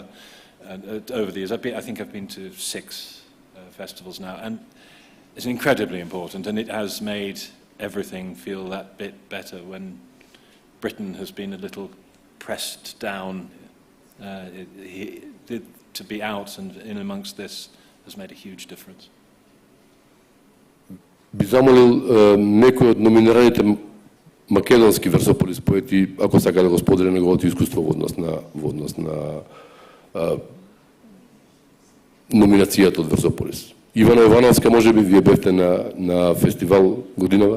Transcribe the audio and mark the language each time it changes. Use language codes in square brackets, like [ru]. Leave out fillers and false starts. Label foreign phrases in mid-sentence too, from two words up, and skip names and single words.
[en] And over the years, I think I've been to 6 festivals now, and it's incredibly important, and it has made everything feel that bit better when Britain has been a little pressed down. To be out and in amongst this has made a huge difference. [mk] Би замолил некој од номинираните македонски Версополис поети, ако сака да го сподели неговото искуство во однос на номинацијата од Версополис. Ивана Ивановска, може би вие бевте на фестивал годинава?